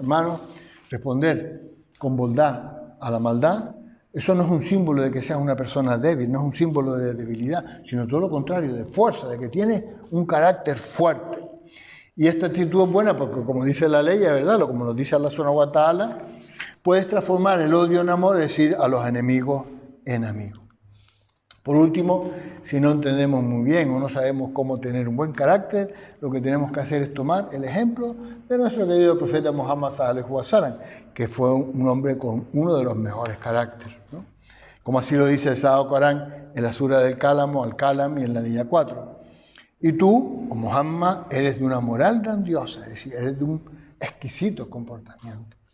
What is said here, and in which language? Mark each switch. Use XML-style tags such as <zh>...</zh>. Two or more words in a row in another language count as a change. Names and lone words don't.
<es>Hermanos, responder con bondad a la maldad, eso no es un símbolo de que seas una persona débil, no es un símbolo de debilidad, sino todo lo contrario, de fuerza, de que tienes un carácter fuerte. Y esta actitud es buena porque, como dice la ley, es verdad, como nos dice Allah</es> <ar>سبحانه وتعالى,</ar> <es>puedes transformar el odio en amor, es decir, a los enemigos en amigos. Por último, si no entendemos muy bien o no sabemos cómo tener un buen carácter, lo que tenemos que hacer es tomar el ejemplo de nuestro querido profeta Muhammad</es> <ar>صلى الله عليه وسلم,</ar> <es>que fue un hombre con uno de los mejores caracteres, ¿no? Como así lo dice el Sagrado Corán en la sura del Cálamo, Al-Kalam y en la línea 4. Y tú, oh Muhammad, eres de una moral grandiosa, es decir, eres de un exquisito comportamiento.</es>